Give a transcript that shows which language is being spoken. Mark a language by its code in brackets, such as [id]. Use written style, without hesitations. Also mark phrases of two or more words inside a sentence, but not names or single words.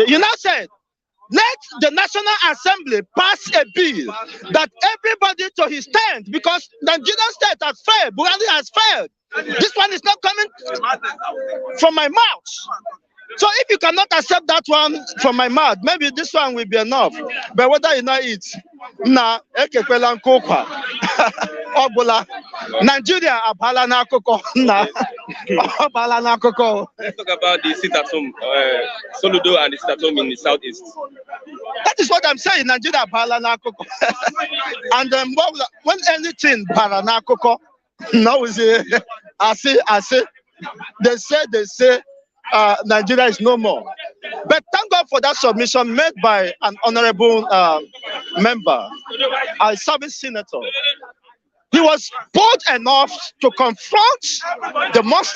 [en] You now said, let the National Assembly pass a bill that everybody to his tent, because Nigerian state has failed, Buhari has failed. This one is not coming from my mouth. So if you cannot accept that one from my mouth, maybe this one will be enough. But whether you know it, [ig] na ekekwela nkokwa. Obula. Nigeria abala na akoko na. Abala na akoko. [en] Let's talk about the sit at home, Soludo and the sit at home in the southeast. That is what I'm saying. Nigeria [ig] abala na akoko. [en] And when anything [ig] abala na akoko, [en] now we say, I say, they say. Nigeria is no more. But thank God for that submission made by an honorable member, a service senator. He was bold enough to confront the monsters.